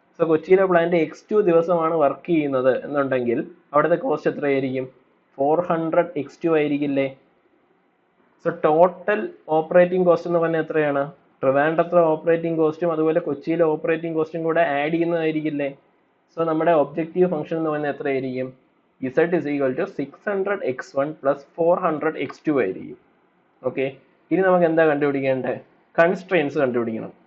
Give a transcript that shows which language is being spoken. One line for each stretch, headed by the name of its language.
Malayalam: So കൊച്ചിയിലെ plant x2 ദിവസമാണ് work ചെയ്യുന്നത് എന്നുണ്ടെങ്കിൽ അവിടുത്തെ കോസ്റ്റ് എത്രയായിരിക്കും? 400 x2 ആയിരിക്കില്ലേ? So total operating cost എന്ന് പറഞ്ഞാൽ എത്രയാണ്? ട്രിവാൻഡ്രത്തെ ഓപ്പറേറ്റിംഗ് കോസ്റ്റും അതുപോലെ കൊച്ചിയിലെ ഓപ്പറേറ്റിംഗ് കോസ്റ്റും കൂടെ ആഡ് ചെയ്യുന്നതായിരിക്കില്ലേ? സോ നമ്മുടെ ഒബ്ജക്റ്റീവ് ഫംഗ്ഷൻ എന്ന് പറഞ്ഞാൽ എത്രയായിരിക്കും?
English: z is equal to 600 x1 plus 400 x2
Malayalam: ആയിരിക്കും. ഓക്കെ, ഇനി നമുക്ക് എന്താ കണ്ടുപിടിക്കേണ്ടത്? കൺസ്ട്രെയിൻസ് കണ്ടുപിടിക്കണം.